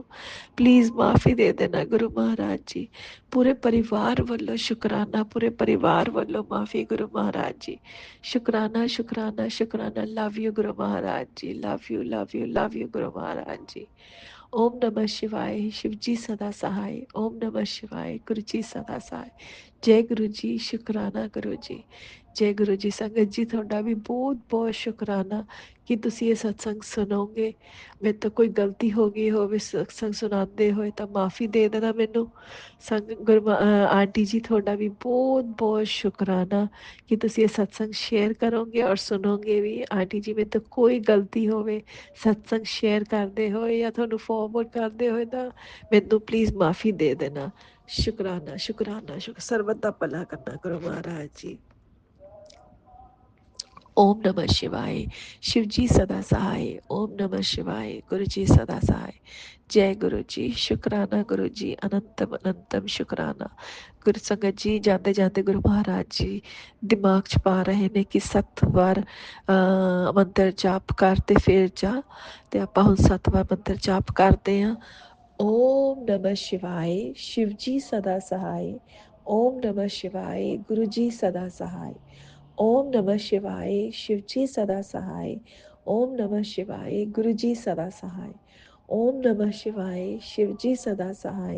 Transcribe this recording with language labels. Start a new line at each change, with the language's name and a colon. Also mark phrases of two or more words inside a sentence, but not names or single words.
Punjabi: ਪਲੀਜ਼ ਮਾਫੀ ਦੇ ਦੇਣਾ ਗੁਰੂ ਮਹਾਰਾਜ ਜੀ। ਪੂਰੇ ਪਰਿਵਾਰ ਵੱਲੋਂ ਸ਼ੁਕਰਾਨਾ, ਪੂਰੇ ਪਰਿਵਾਰ ਵੱਲੋਂ ਮਾਫੀ ਗੁਰੂ ਮਹਾਰਾਜ ਜੀ। ਸ਼ੁਕਰਾਨਾ ਸ਼ੁਕਰਾਨਾ ਸ਼ੁਕਰਾਨਾ।
English: love you
Punjabi: ਗੁਰੂ ਮਹਾਰਾਜ ਜੀ,
English: love you love you love you
Punjabi: ਗੁਰੂ ਮਹਾਰਾਜ ਜੀ।
Hindi: ओम नमः शिवाय, शिव जी सदा सहाय। ओम नमः शिवाय, गुरु जी सदा सहाय। जय गुरु जी, शुकराना गुरु जी, जय गुरु जी।
Punjabi: ਸੰਗਤ ਜੀ ਤੁਹਾਡਾ ਵੀ ਬਹੁਤ ਬਹੁਤ ਸ਼ੁਕਰਾਨਾ ਕਿ ਤੁਸੀਂ ਇਹ ਸਤਸੰਗ ਸੁਣੋਗੇ। ਮੇਰੇ ਤੋਂ ਕੋਈ ਗਲਤੀ ਹੋ ਗਈ ਹੋਵੇ ਸਤਸੰਗ ਸੁਣਾਉਂਦੇ ਹੋਏ ਤਾਂ ਮਾਫੀ ਦੇ ਦੇਣਾ ਮੈਨੂੰ। ਆਂਟੀ ਜੀ ਤੁਹਾਡਾ ਵੀ ਬਹੁਤ ਬਹੁਤ ਸ਼ੁਕਰਾਨਾ ਕਿ ਤੁਸੀਂ ਇਹ ਸਤਸੰਗ ਸ਼ੇਅਰ ਕਰੋਗੇ ਔਰ ਸੁਣੋਗੇ ਵੀ। ਆਂਟੀ ਜੀ ਮੇਰੇ ਤੋਂ ਕੋਈ ਗਲਤੀ ਹੋਵੇ ਸਤਸੰਗ ਸ਼ੇਅਰ ਕਰਦੇ ਹੋਏ ਜਾਂ ਤੁਹਾਨੂੰ ਫੋਰਵਰਡ ਕਰਦੇ ਹੋਏ ਤਾਂ ਮੈਨੂੰ ਪਲੀਜ਼ ਮਾਫੀ ਦੇ ਦੇਣਾ। ਸ਼ੁਕਰਾਨਾ ਸ਼ੁਕਰਾਨਾ ਸਰਬਤ ਦਾ ਭਲਾ ਕਰਨਾ ਗੁਰੂ ਮਹਾਰਾਜ ਜੀ।
Hindi: ओम नमः शिवाय, शिव जी सदा सहाय। ओम नमः शिवाय, गुरु जी सदा सहाय। जय गुरु जी, शुकराना गुरु जी, अनंतम अनंतम शुकराना।
Punjabi: ਗੁਰੂ ਸੰਗਤ ਜੀ ਜਾਤੇ ਜਾਤੇ ਗੁਰੂ ਮਹਾਰਾਜ ਜੀ ਦਿਮਾਗ ਚ ਪਾ ਰਹੇ ਨੇ ਕਿ 7 ਵਾਰ ਮੰਤਰ ਜਾਪ ਕਰ ਤੇ ਫਿਰ ਜਾ। ਤੇ ਆਪਾਂ ਹੁਣ 7 ਵਾਰ ਮੰਤਰ ਜਾਪ ਕਰਦੇ ਹਾਂ।
Hindi: ओम नमः शिवाय, शिव जी सदा सहाय। ओम नमः शिवाय, गुरु जी सदा सहाय। ओम नमः शिवाय शिवजी सदा सहाय। ओम नमः शिवाय गुरुजी सदा सहाय। ओम नमः शिवाय शिवजी सदा सहाय।